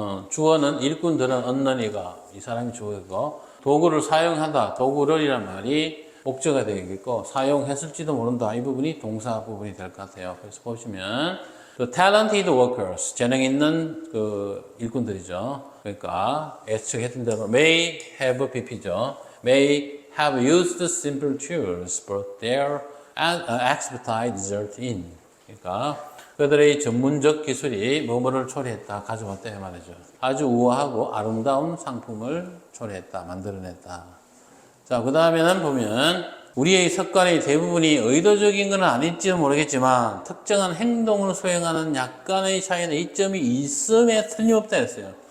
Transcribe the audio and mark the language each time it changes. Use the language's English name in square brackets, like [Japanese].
[Korean] 주어는 일꾼들은 언론이가 이 사람이 주어고 도구를 사용하다, 도구를이란 말이 목적어가 되겠고 사용했을지도 모른다. 이 부분이 동사 부분이 될 것 같아요. 그래서 보시면 [English] the talented workers, [Korean] 재능 있는 그 일꾼들이죠. 그러니까 예측했던 대로 may have pp죠. [English] may have used simple tools, but their expertise result in. [Korean] 그러니까 그들의 전문적 기술이 뭐뭐를 초래했다, 가져왔다 이 말이죠. 아주 우아하고 아름다운 상품을 초래했다, 만들어냈다. 자, 그 다음에는 보면 우리의 습관의 대부분이 의도적인 건 아닐지도 모르겠지만 특정한 행동을 수행하는 약간의 차이는 이점이 있음에 틀림없다 했어요.